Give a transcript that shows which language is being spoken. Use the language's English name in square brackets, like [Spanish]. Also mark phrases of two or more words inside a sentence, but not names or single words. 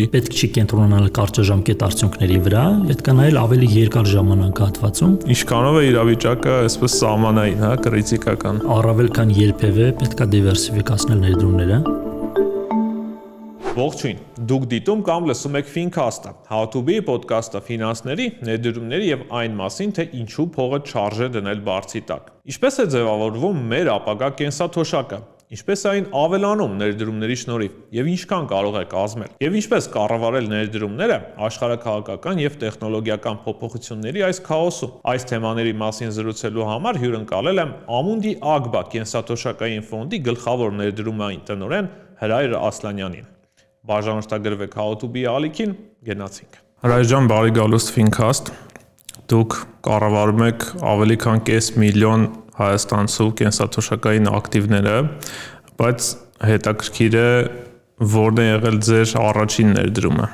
[Armenian] Պետք չի կենտրոնանալ կարճաժամկետ արդյունքների վրա, պետք է նայել ավելի երկար ժամանակահատվածում։ Ինչքանով է իրավիճակը այսպես սահմանային, կրիտիկական։ Առավել քան երբևէ պետք է դիվերսիֆիկացնել ներդրումները։ Ողջույն, դուք դիտում կամ լսում եք Fincast-ը, How to be ոդկասթը ֆինանսների, ներդրումների եւ այն մասին, թե ինչու փողը չարժե դնել բարձի տակ։ Ինչպես է ձևավորվում մեր ապագա կենսաթոշակը, ինչպես է այն ավելանում ներդրումների շնորհիվ եւ ինչքան կարող է կազմել, եւ ինչպես կառավարել ներդրումները աշխարհաքաղաքական եւ տեխնոլոգիական փոփոխությունների այս քաոսում։ Այս թեմաների մասին զրուցելու համար հյուրընկալել եմ Amundi Agba կենսաթոշակային ֆոնդի գլխավոր ներդրումային տնօրեն Հրայր Ասլանյանին։ Բաժանորդագրվեք How to be ալիքին, գնացինք։ Հրայր ջան, բարի գալուստ Fincast։ Դուք կառավարում եք ավելի քան 5 միլիոն հայաստանցու կենսաթոշակային ակտիվները, բայց հետաքրքիր է որն է եղել ձեր առաջին ներդրումը։